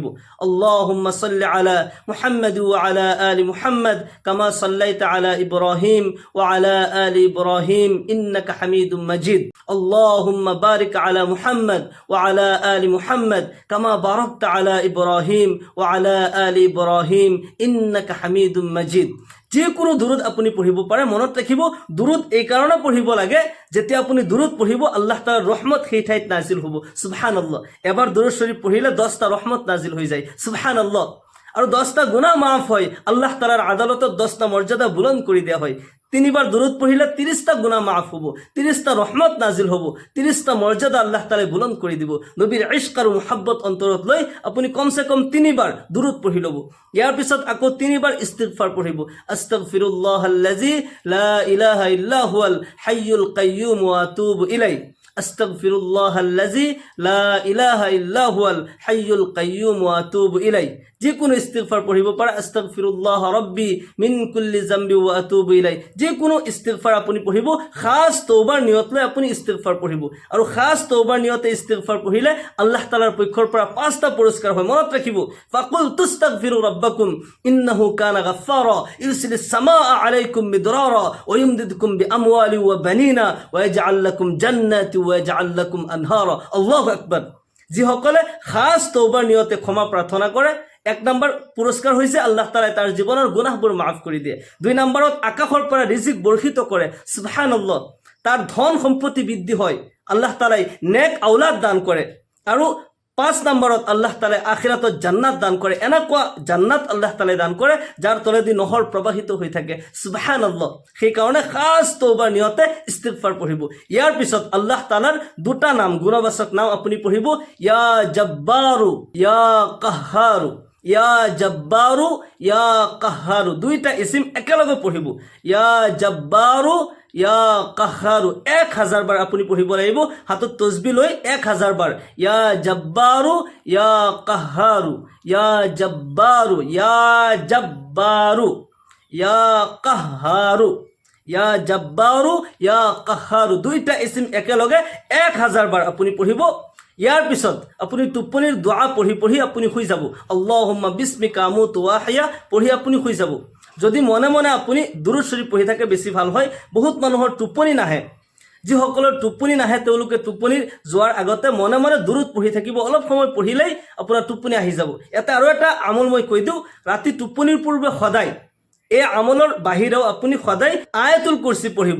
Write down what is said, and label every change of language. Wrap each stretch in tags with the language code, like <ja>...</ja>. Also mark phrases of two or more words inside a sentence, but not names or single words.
<ar>اللهم صل على محمد وعلى آل محمد كما صليت على إبراهيم وعلى آل إبراهيم إنك حميد مجيد. اللهم بارك على محمد وعلى آل محمد كما باركت على إبراهيم وعلى آل إبراهيم إنك حميد مجيد.</ar> <as>যিকোনো দুৰুদ আপুনি পঢ়িব পাৰে। মনত ৰাখিব, দুৰুদ এই কাৰণে পঢ়িব লাগে, যেতিয়া আপুনি দুৰুদ পঢ়িব আল্লাহ তাআলাৰ ৰহমত সেই ঠাইত নাজিল হ'ব। সুবহানাল্লাহ। এবাৰ দুৰুদ শৰীফ পঢ়িলে 10টা ৰহমত নাজিল হৈ যায়। সুবহানাল্লাহ। আৰু 10টা গুনাহ মাফ হয়। আল্লাহ তাআলাৰ আদালতত 10টা মৰ্যাদা বুলন্দ কৰি দিয়া হয়। 3 বাৰ দুৰুদ পঢ়িলে 30টা গুনাহ মাফ হ'ব, 30টা ৰহমত নাজিল হ'ব, 30টা মৰ্যাদা আল্লাহ তাআলাই বুলন্দ কৰি দিব। নবীৰ ইশক আৰু মুহাব্বত অন্তৰত লৈ আপুনি কমসে কম 3 বাৰ দুৰুদ পঢ়ি ল'ব। ইয়াৰ পিছত আকৌ 3 বাৰ ইস্তিগফাৰ পঢ়িব।</as> <ar>أستغفر الله الذي لا إله إلا هو الحي القيوم وأتوب إليه. أستغفر الله الذي لا إله إلا هو الحي القيوم وأتوب إليه.</ar> <as>যিকোনো ইস্তিগফার পঢ়িব পাৰে।</as> <ar>أستغفر الله ربي من كل ذنب وأتوب إليه.</ar> <as>যিকোনো ইস্তিগফার আপুনি পঢ়িব, খাস তওবার নিয়ত লৈ আপুনি ইস্তিগফার পঢ়িব। আৰু খাস তওবার নিয়তে ইস্তিগফার পঢ়িলে আল্লাহ তাআলাৰ পক্ষৰ পৰা 5টা পুৰস্কাৰ হয়। মনত ৰাখিব,</as> <ar>فقلت استغفروا ربكم إنه كان غفارا يرسل السماء عليكم مدرارا ويمددكم بأموال وبنين ويجعل لكم جنات ويجعل لكم أنهارا. الله أكبر.</ar> <as>যিসকলে খাস তওবার নিয়তে ক্ষমা প্ৰাৰ্থনা কৰে, 1 নম্বৰ পুৰস্কাৰ হৈছে আল্লাহ তাআলাই তাৰ জীৱনৰ গুনাহবোৰ মাফ কৰি দিয়ে। 2 নম্বৰত আকাশৰ পৰা ৰিজিক বৰ্ষিত কৰে। সুবহানাল্লাহ। তাৰ ধন সম্পত্তি বৃদ্ধি হয়। আল্লাহ তাআলাই নেক আওলাদ দান কৰে। আৰু 5 নম্বৰত আল্লাহ তাআলাই আখিৰাতত জান্নাত দান কৰে। এনেকুৱা জান্নাত আল্লাহ তাআলাই দান কৰে যাৰ তলেদি নহৰ প্ৰবাহিত হৈ থাকে। সুবহানাল্লাহ। সেই কাৰণে খাস তওবার নিয়তে ইস্তিগফাৰ পঢ়িব। ইয়াৰ পিছত আল্লাহ তাআলাৰ 2টা নাম, গুণবাচক নাম আপুনি পঢ়িব।</as> <ar>يا جبار يا قهار. يا جبار يا قهار.</ar> <as>2টা ইসিম একেলগে পঢ়িব।</as> <ar>يا جبار يا قهار</ar> <as>1000 বাৰ আপুনি পঢ়িব লাগিব। হাতত তসবিহ লৈ 1000 বাৰ।</as> <ar>يا جبار يا قهار يا جبار يا جبار يا قهار يا جبار يا قهار.</ar> <as>2টা ইসিম একেলগে 1000 বাৰ আপুনি পঢ়িব। ইয়াৰ পিছত আপুনি টোপনিৰ দোৱা পঢ়ি পঢ়ি আপুনি শুই যাব।</as> <ar>اللهم باسمك أموت وأحيا</ar> <as>পঢ়ি আপুনি শুই যাব। যদি মনে মনে আপুনি দুৰুদ শৰীফ পঢ়ি থাকে বেছি ভাল হয়। বহুত মানুহৰ টোপনি নাহে। যিসকলৰ টোপনি নাহে তেওঁলোকে টোপনিৰ যোৱাৰ আগতে মনে মনে দুৰুদ পঢ়ি থাকিব। অলপ সময় পঢ়িলেই আপোনাৰ টোপনি আহি যাব। আৰু এটা আমল মই কৈ দিওঁ, ৰাতি টোপনিৰ পূৰ্বে সদায় এই আমলৰ বাহিৰেও আপুনি সদায় আয়াতুল কুৰসী পঢ়িব।</as>